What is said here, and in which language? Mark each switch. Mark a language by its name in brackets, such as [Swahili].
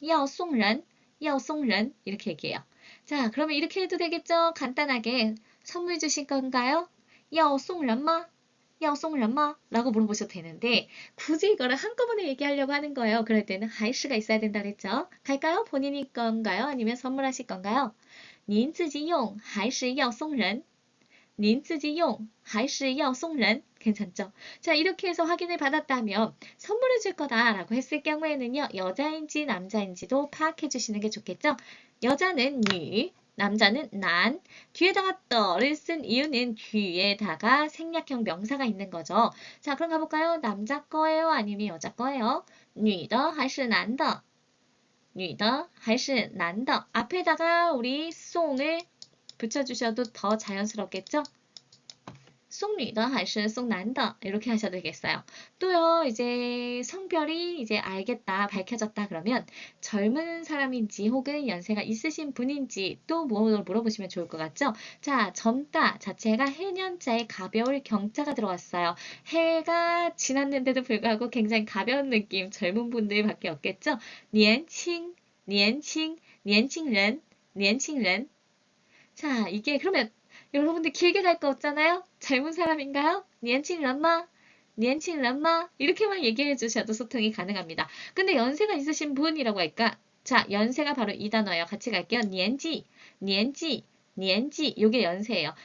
[Korean] 야 송ren 이렇게 얘기해요. 자, 그러면 이렇게 해도 되겠죠? 간단하게 선물 주실 건가요? [Chinese] 要送人吗? 要送人吗? [Korean] 라고 물어보셔도 되는데 굳이 이거를 한꺼번에 얘기하려고 하는 거예요. 그럴 때는 还是가 있어야 된다 그랬죠. 갈까요? 본인이 건가요? 아니면 선물하실 건가요? [Chinese] 您自己用还是要送人?您自己用还是要送人? [Korean] 괜찮죠? 자, 이렇게 해서 확인을 받았다면 선물을 줄 거다라고 했을 경우에는요. 여자인지 남자인지도 파악해 주시는 게 좋겠죠? 여자는 女, 남자는 男. 뒤에다가 더를 쓴 이유는 뒤에다가 생략형 명사가 있는 거죠. 자, 그럼 가볼까요? 남자 거예요? 아니면 여자 거예요? [Chinese] 女的还是男的? 女的还是男的? [Korean] 앞에다가 우리 송을 붙여주셔도 더 자연스럽겠죠? [Chinese] 送女的还是送男的 [Korean] 이렇게 하셔도 되겠어요. 또요, 이제 성별이 이제 알겠다, 밝혀졌다 그러면 젊은 사람인지 혹은 연세가 있으신 분인지 또 물어보시면 좋을 것 같죠? 자, 젊다 자체가 해년자에 가벼울 경자가 들어왔어요. 해가 지났는데도 불구하고 굉장히 가벼운 느낌, 젊은 분들밖에 없겠죠? [Chinese] 年轻, 年轻, 年轻人, 年轻人. [Korean] 자, 이게 그러면 여러분들 길게 갈 거 없잖아요? 젊은 사람인가요? [Chinese] 年轻人吗?年轻人吗? [Korean] 이렇게만 얘기해 주셔도 소통이 가능합니다. 근데 연세가 있으신 분이라고 할까? 자, 연세가 바로 이 단어예요. 같이 갈게요. [Chinese] 年纪, 年纪, 年纪. [Korean] 요게 연세예요.